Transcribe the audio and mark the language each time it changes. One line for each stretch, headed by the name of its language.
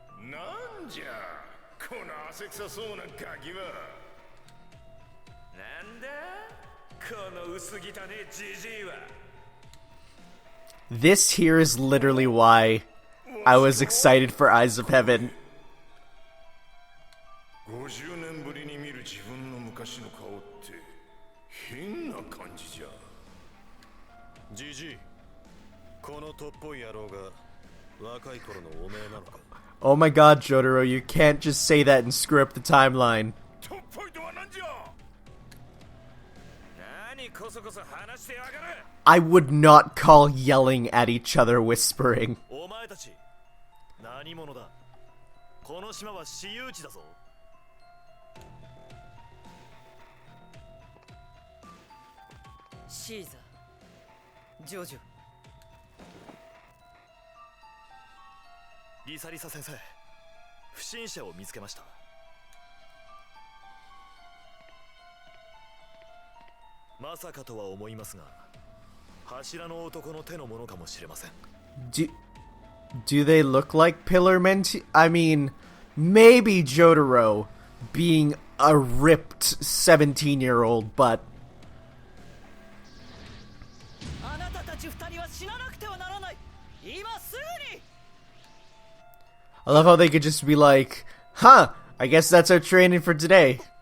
Japanese: なんじゃこの汗臭そうなガキは。なんだこの薄汚ねじじいは。
English: This here is literally why I was excited for Eyes of Heaven.
Japanese: 50年ぶりに見る自分の昔の顔って変な感じじゃ。じじい、このとっぽい野郎が若い頃のおめえなのか。
English: Oh my god, Jotaro, you can't just say that and screw up the timeline.
Japanese: とっぽいとはなんじゃ。何こそこそ話してやがる。
English: I would not call yelling at each other whispering.
Japanese: お前たち何者だ。この島は私有地だぞ。シーザー、ジョジョ。リサリサ先生、不審者を見つけました。まさかとは思いますが、柱の男の手のものかもしれません。
English: Do they look like Pillar Men? I mean, maybe Jotaro being a ripped 17-year-old, but...
Japanese: あなたたち二人は死ななくてはならない。今すぐに。
English: I love how they could just be like, huh, I guess that's our training for today.